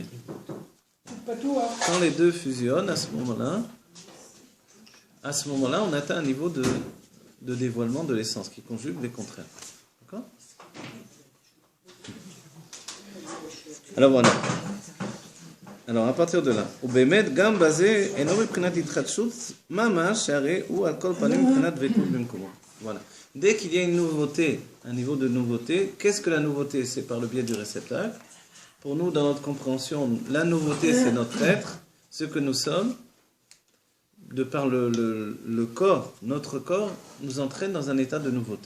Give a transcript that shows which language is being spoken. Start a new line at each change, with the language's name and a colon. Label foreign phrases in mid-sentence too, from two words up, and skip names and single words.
French: Pas tout, hein. Quand les deux fusionnent, à ce moment-là, on atteint un niveau de dévoilement de l'essence qui conjugue les contraires. D'accord? Alors voilà. Alors à partir de là,
Hebrew: ובאמת גם בזה אינו מבחינת התחדשות ממש שהרי הוא על כל פנים מבחינת דבקות במקומו.
French: Voilà. Dès qu'il y a une nouveauté, un niveau de nouveauté, qu'est-ce que la nouveauté? C'est par le biais du réceptacle. Pour nous, dans notre compréhension, la nouveauté, c'est notre être, ce que nous sommes. De par le corps, notre corps nous entraîne dans un état de nouveauté.